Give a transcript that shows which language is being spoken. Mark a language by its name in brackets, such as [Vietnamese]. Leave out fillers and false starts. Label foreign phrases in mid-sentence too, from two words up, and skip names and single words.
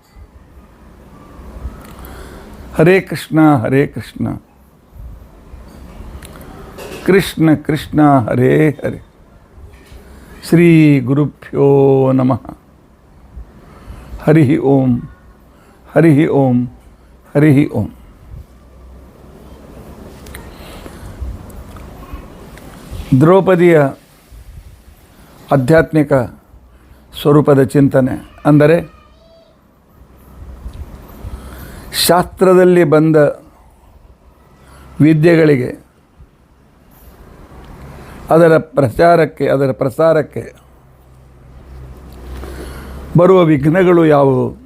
[Sanskrit] ಹರೇ ಕೃಷ್ಣ ಕೃಷ್ಣ ಕೃಷ್ಣ ಹರೇ ಹರೇ. ಶ್ರೀ ಗುರುಭ್ಯೋ ನಮಃ. ಹರಿ ಓಂ ಹರಿ ಓಂ ಹರಿ ಓಂ. [Kannada] ದ್ರೌಪದಿಯ ಆಧ್ಯಾತ್ಮಿಕ ಸ್ವರೂಪದ ಚಿಂತನೆ ಅಂದರೆ ಶಾಸ್ತ್ರದಲ್ಲಿ ಬಂದ ವಿದ್ಯೆಗಳಿಗೆ, ಅದರ ಪ್ರಚಾರಕ್ಕೆ, ಅದರ ಪ್ರಸಾರಕ್ಕೆ ಬರುವ ವಿಘ್ನಗಳು ಯಾವುವು?